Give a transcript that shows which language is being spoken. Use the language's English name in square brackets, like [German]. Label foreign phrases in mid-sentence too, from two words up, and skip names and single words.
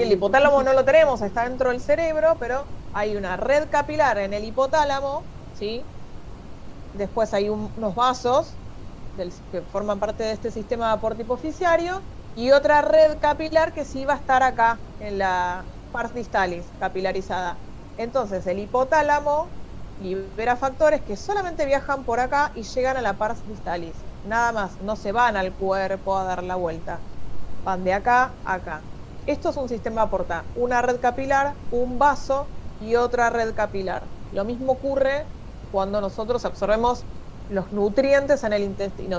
[Spanish] El hipotálamo no lo tenemos, está dentro del cerebro, pero hay una red capilar en el hipotálamo, ¿sí? Después hay unos vasos que forman parte de este sistema portipoficiario, y otra red capilar que sí va a estar acá en la [Latin] pars distalis, [Spanish] capilarizada. Entonces el hipotálamo libera factores que solamente viajan por acá y llegan a la [Latin] pars distalis. [Spanish] Nada más, no se van al cuerpo a dar la vuelta. Van de acá a acá. Esto es un sistema porta, una red capilar, un vaso y otra red capilar. Lo mismo ocurre cuando nosotros absorbemos los nutrientes en el intestino.